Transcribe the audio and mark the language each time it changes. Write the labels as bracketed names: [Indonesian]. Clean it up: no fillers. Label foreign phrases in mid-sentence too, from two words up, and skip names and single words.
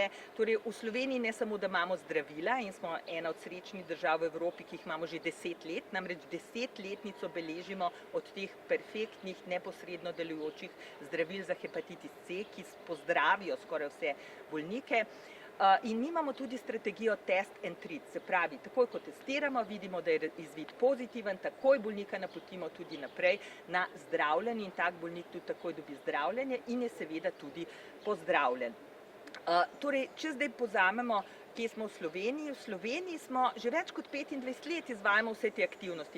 [Slovenian] Torej v Sloveniji ne samo, da imamo zdravila in smo ena od srečnih držav v Evropi, ki jih imamo že 10 let, namreč 10-letnico beležimo od teh perfektnih, neposredno delujočih zdravil za hepatitis C, ki pozdravijo skoraj vse bolnike. In imamo tudi strategijo [English] test and treat, [Slovenian] se pravi, takoj ko testiramo, vidimo, da je izvid pozitiven, takoj bolnika napotimo tudi naprej na zdravljenje in tak bolnik tudi takoj dobi zdravljenje in je seveda tudi pozdravljen. Torej, če zdaj pozamemo, kje smo v Sloveniji. V Sloveniji smo že več kot 25 let izvajamo vse te aktivnosti.